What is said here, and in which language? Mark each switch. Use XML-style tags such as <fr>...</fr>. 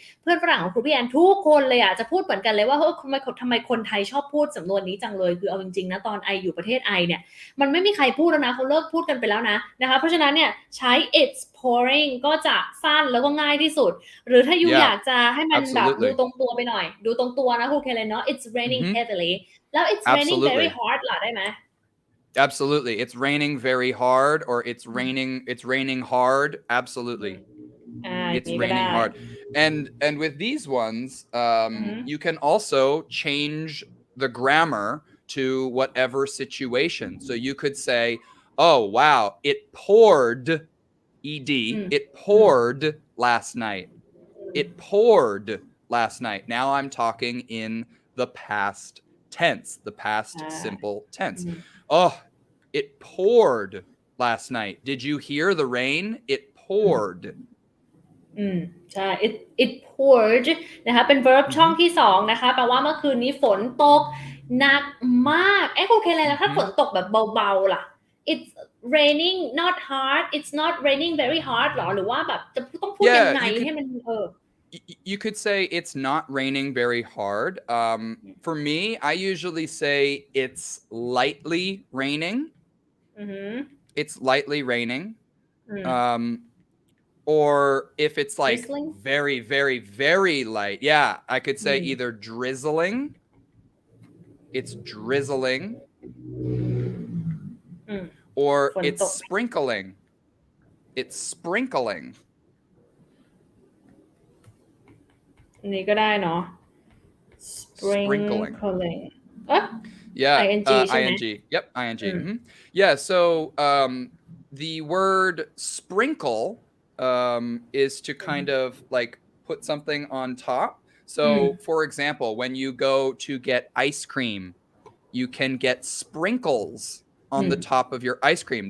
<th>เพื่อนฝรั่งของครูพี่แอนทุกคนเลยจะพูดเหมือนกันเลยว่าทำไมคนไทยชอบพูดสำนวนนี้จังเลยคือเอาจริงๆนะตอนไออยู่ประเทศไอเนี่ยมันไม่มีใครพูดแล้วนะเขาเลิกพูดกันไปแล้วนะคะเพราะฉะนั้นเนี่ยใช้</th> <en>it's pouring</en> <th>ก็จะสั้นแล้วก็ง่ายที่สุดหรือถ้ายูอยากจะให้มันแบบดูตรงตัวไปหน่อยดูตรงตัวนะครูเคเลนเนาะ</th> <en>it's raining heavily</en> <th>แล้ว</th> <en>it's raining very hard</en> <th>ล่ะได้ไหม</th> <en>Absolutely it's raining very hard or it's raining hard absolutely it's raining hard and with these ones you can also change the grammar to whatever situation so you could say oh wow it poured it poured last night it poured last night now I'm talking in the past tense, the past simple tense. Oh, it poured last night. Did you hear the rain? It poured.</en> <th>ใช่</th> <en>it poured</en> <th>นะคะเป็น verb ช่องที่2นะคะแปลว่าเมื่อคืนนี้ฝนตกหนักมากครูเคเลนแล้วถ้าฝนตกแบบเบาๆล่ะ</th> <en>it's raining not hard it's not raining very hard</en> <th>หรอหรือว่าแบบจะต้องพูดยังไงให้มัน</th> <en>You could say it's not raining very hard. For me, I usually say it's lightly raining. It's lightly raining. Or if it's like drizzling? very, very, very light, yeah, I could say either drizzling. It's drizzling. Or it's sprinkling. It's sprinkling.</en> <th>นี่ก็ได้เนาะ sprinkling</th> <en>yeah ing ing yep ing yeah so the word sprinkle is to kind of like put something on top. So for example, when you go to get ice cream, you can get sprinkles on the top of your ice cream.</en>